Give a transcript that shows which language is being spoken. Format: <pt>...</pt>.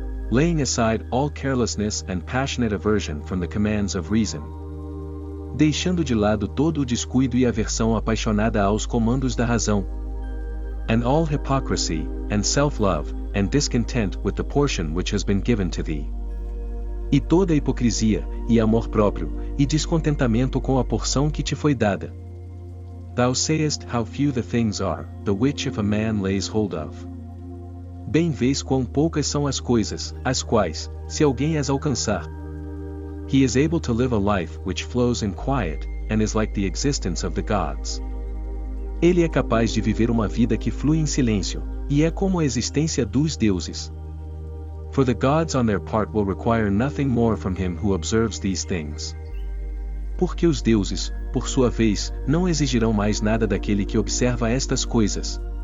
<en>Laying aside all carelessness and passionate aversion from the commands of reason.</en> <pt>Deixando de lado todo o descuido e aversão apaixonada aos comandos da razão.</pt> <en>And all hypocrisy, and self-love, and discontent with the portion which has been given to thee.</en> <pt>E toda hipocrisia, e amor próprio, e descontentamento com a porção que te foi dada.</pt> <en>Thou sayest how few the things are, the which if a man lays hold of.</en> <pt>Bem vês quão poucas são as coisas, as quais, se alguém as alcançar,</pt> <en>he is able to live a life which flows in quiet, and is like the existence of the gods.</en> <pt>Ele é capaz de viver uma vida que flui em silêncio, e é como a existência dos deuses.</pt> <en>For the gods on their part will require nothing more from him who observes these things.</en> <pt>Porque os deuses, por sua vez, não exigirão mais nada daquele que observa estas coisas.</pt>